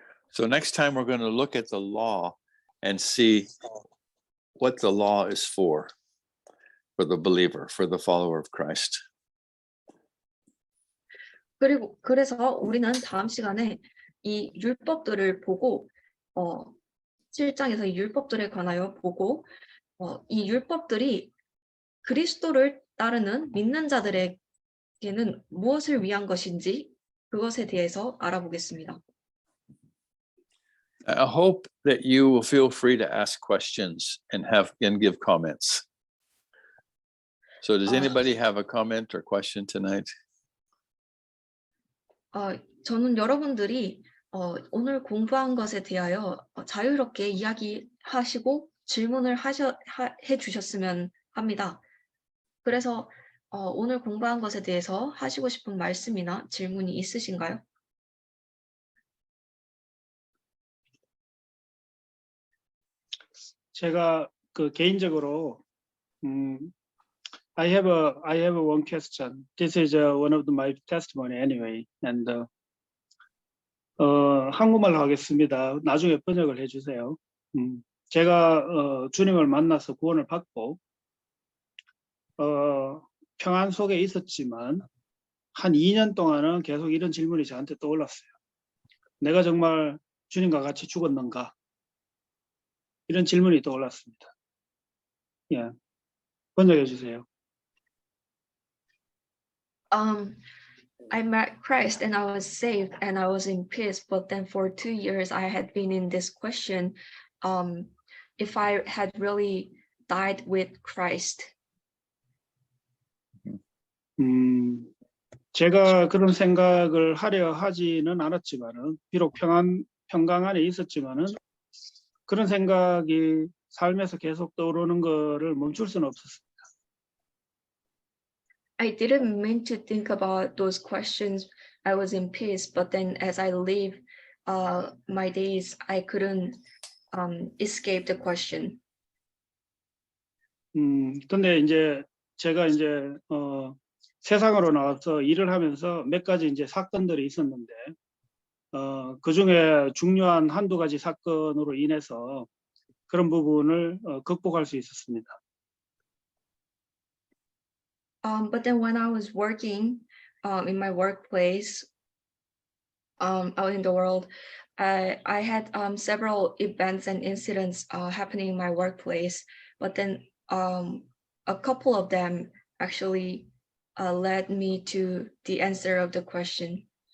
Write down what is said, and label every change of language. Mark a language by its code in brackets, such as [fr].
[en] So next time we're going to look at the law and see what the law is for the believer, for the follower of Christ. [ko] 그래서 우리는 다음 시간에 이 율법들을 보고 7장에서 이 율법들에 관하여 보고 이 율법들이 그리스도를 따르는 믿는 자들에게는 무엇을 위한 것인지 그것에 대해서 알아보겠습니다. [en] I hope that you will feel free to ask questions and give comments. So does anybody have a comment or question tonight? [ko] 저는 여러분들이 오늘 공부한 것에 대하여 자유롭게 이야기하시고 질문을 해주셨으면 합니다. 그래서 오늘 공부한 것에 대해서 하시고 싶은 말씀이나 질문이 있으신가요? 제가 개인적으로 [en] I have one question. This is one of my testimony anyway. [ko] And 한국말로 하겠습니다. 나중에 번역을 해주세요. 제가 주님을 만나서 구원을 받고 평안 속에 있었지만 한 2년 동안은 계속 이런 질문이 저한테 떠올랐어요. 내가 정말 주님과 같이 죽었는가? 이런 질문이 떠올랐습니다. 예, 번역해 주세요. [en] I met Christ and I was saved and I was in peace, but then for 2 years I had been in this question, if I had really died with Christ. [ko] 제가 그런 생각을 하려 하지는 않았지만은, 비록 평강 안에 있었지만은, 그런 생각이 삶에서 계속 떠오르는 거를 멈출 수는 없었어요. [en] I didn't mean to think about those questions. I was in peace, but then as I live my days, I couldn't escape the question. [ko] 근데 이제 제가 이제 세상으로 나와서 일을 하면서 몇 가지 이제 사건들이 있었는데, 그 중에 중요한 한두 가지 사건으로 인해서 그런 부분을 극복할 수 있었습니다. [en] But then when I was working in my workplace out in the world, I had several events and incidents happening in my workplace, but then a couple of them actually led me to the answer of the question.